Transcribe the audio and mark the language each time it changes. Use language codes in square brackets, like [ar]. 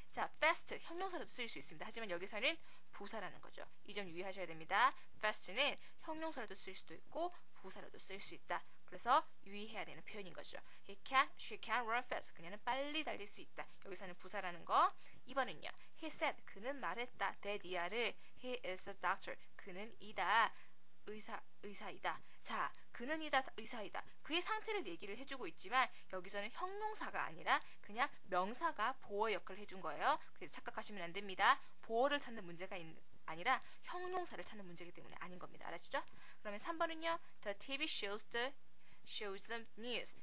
[ko] 자, fast 형용사로도 쓰일 수 있습니다. 하지만 여기서는 부사라는 거죠. 이 점 유의하셔야 됩니다. fast는 형용사로도 쓰일 수도 있고 부사로도 쓰일 수 있다. 그래서 유의해야 되는 표현인 거죠. [en] She can run fast. [ko] 그녀는 빨리 달릴 수 있다. 여기서는 부사라는 거. 2번은요. [en] He said. [ko] 그는 말했다. [en] that 이하를 He is a doctor. [ko] 그는 이다. 의사이다. 자, 그는 이다, 의사이다. 그의 상태를 얘기를 해주고 있지만 여기서는 형용사가 아니라 그냥 명사가 보어 역할을 해준 거예요. 그래서 착각하시면 안 됩니다. 보어를 찾는 문제가 아니라 형용사를 찾는 문제이기 때문에 아닌 겁니다. 알았죠? 그러면 3번은요. [en] The TV shows the news.